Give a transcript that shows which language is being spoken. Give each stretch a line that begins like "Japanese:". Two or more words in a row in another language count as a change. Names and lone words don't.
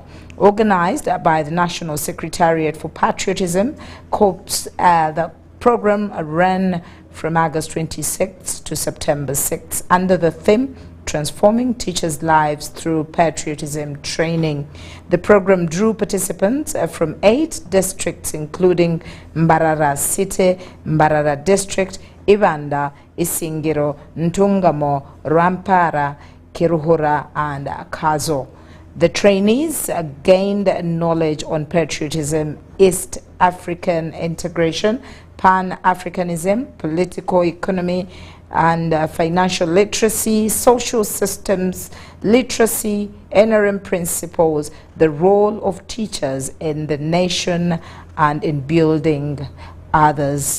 English: Organized by the National Secretariat for Patriotism, the program ran from August 26th to September 6th under the theme Transforming Teachers' Lives Through Patriotism Training. The program drew participants from 8 districts including Mbarara City, Mbarara District, Ibanda, Isingiro, Ntungamo, Rampara, Kiruhura and Kazo. The trainees gained knowledge on patriotism, East African integration, Pan-Africanism, political economy and financial literacy, social systems literacy, NRM principles, the role of teachers in the nation and in building others.